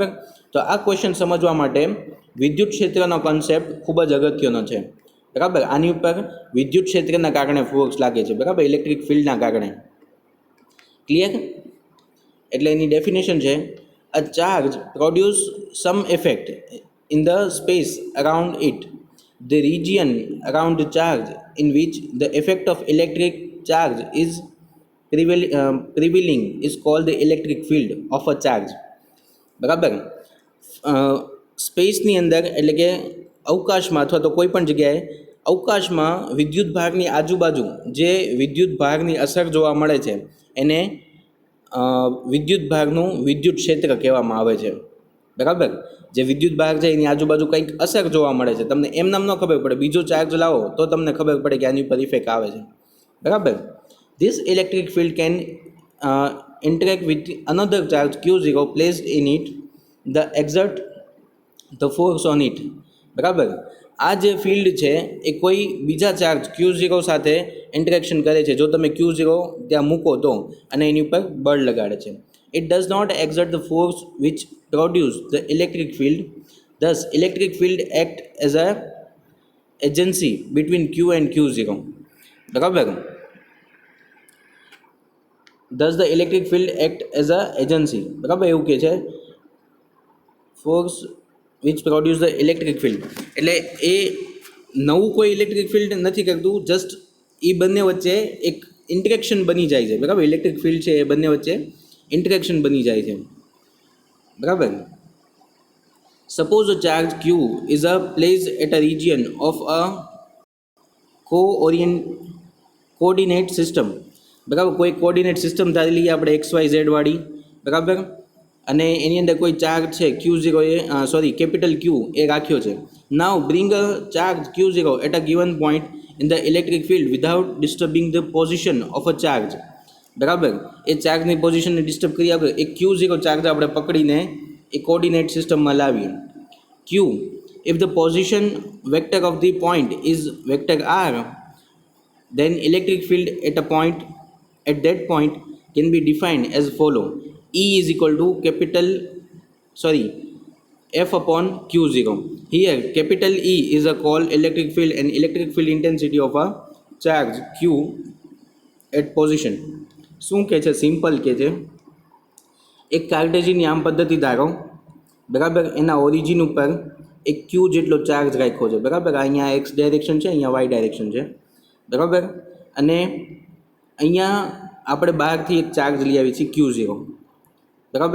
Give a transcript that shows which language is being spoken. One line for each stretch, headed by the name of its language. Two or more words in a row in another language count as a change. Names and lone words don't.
Gujarati: તો આ ક્વેશ્ચન સમજવા માટે વિદ્યુત ક્ષેત્રનો કોન્સેપ્ટ ખૂબ જ અગત્યનો છે, બરાબર. આની ઉપર વિદ્યુત ક્ષેત્રના કારણે ફોર્સ લાગે છે, બરાબર,
English: electric fieldના
Gujarati: કારણે.
English: ક્લિયર?
Gujarati: એટલે એની ડેફિનેશન છે,
English: a charge produce some effect in the space around it. The region around the charge in which the effect of electric charge is prevailing is called the electric field of a charge,
Gujarati: બરાબર. સ્પેસની અંદર એટલે કે અવકાશમાં અથવા તો કોઈ પણ જગ્યાએ અવકાશમાં વિદ્યુત ભારની આજુબાજુ જે વિદ્યુત ભારની અસર જોવા મળે છે એને વિદ્યુત ભાગનું વિદ્યુત ક્ષેત્ર કહેવામાં આવે છે, બરાબર. જે વિદ્યુત ભાગ છે એની આજુબાજુ કંઈક અસર જોવા મળે છે, તમને એમ નામ ન ખબર પડે, બીજો ચાર્જ લાવો તો તમને ખબર પડે કે આની ઉપર ઇફેક્ટ આવે છે, બરાબર.
English: this electric field can interact with another charge Q0 placed in it, the exert the force on it,
Gujarati: બરાબર. આ જે ફિલ્ડ છે એ કોઈ બીજા ચાર્જ Q0 સાથે ઇન્ટરેક્શન કરે છે જો તમે Q0 ત્યાં મૂકો તો, અને એની ઉપર બળ લગાડે છે.
English: It does not exert the force which produce the electric field. Thus, electric field act as a agency between Q and Q0, બરાબર. Thus, the electric field act as a agency,
Gujarati: બરાબર. એવું કહે છે
English: force which produce the electric field,
Gujarati: એટલે એ નવું કોઈ
English: electric field
Gujarati: નથી કરતું, જસ્ટ એ બંને વચ્ચે એક ઇન્ટરેક્શન બની જાય છે, બરાબર.
English: electric field
Gujarati: છે એ બંને વચ્ચે ઇન્ટરેક્શન બની જાય છે, બરાબર.
English: suppose a charge Q is a placed at a region of a coordinate system, બરાબર.
Gujarati: કોઈ
English: coordinate system
Gujarati: ધારી લઈએ આપણે XYZ વાળી, બરાબર. અને એની અંદર કોઈ ચાર્જ છે Q0 કેપિટલ Q એ રાખ્યો છે.
English: now bring a charge Q0 at a given point in the electric field without disturbing the position of a charge, બરાબર.
Gujarati: એ ચાર્જની પોઝિશનને ડિસ્ટર્બ કરી આપણે એક Q0 ચાર્જ આપણે પકડીને એ
English: coordinate systemમાં
Gujarati: લાવીએ.
English: Q, if the position vector of the point is vector r, then electric field at that point can be defined as follow. E is equal to F upon Q0. Here capital E is a called electric field and electric field intensity of a charge Q at position.
Gujarati: શું કહે છે? સિમ્પલ કહે છે એક કાર્ટેશિયન યામ પદ્ધતિ ધારો, બરાબર, એના ઓરિજિન ઉપર એક ક્યુ જેટલો ચાર્જ રાખ્યો છે, બરાબર. અહીંયા
English: X direction
Gujarati: છે, અહીંયા
English: Y direction
Gujarati: છે, બરાબર. અને અહીંયા આપણે બહારથી એક ચાર્જ લઈ આવીએ છીએ Q0, બરાબર.